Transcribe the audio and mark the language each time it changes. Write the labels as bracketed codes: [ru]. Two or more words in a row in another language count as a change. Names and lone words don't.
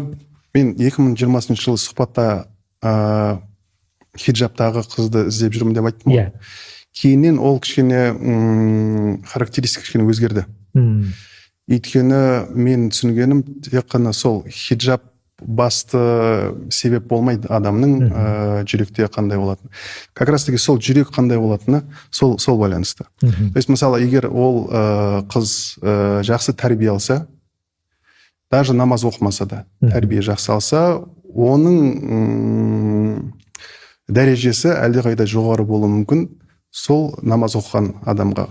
[kk] Мен 2020 жылы сұхбатта хиджабтағы қызды іздеп жүрмін деп айттым ғой. Кейіннен ол кішкене характеристика кішкене өзгерді. Өйткені мен түсінгенім тек қана сол хиджаб басты себеп болмайды адамның жүректе қандай болатыны. [ru] Как раз таки [kk] сол жүрек қандай болатыны сол байланысты. [ru] То есть, [kk] мысалы, егер ол қыз жақсы тәрбие алса, даже намаз оқымаса да, тәрбие жақсы алса, оның дәрежесі әлдеқайда жоғары болуы мүмкін сол намаз оқыған адамға.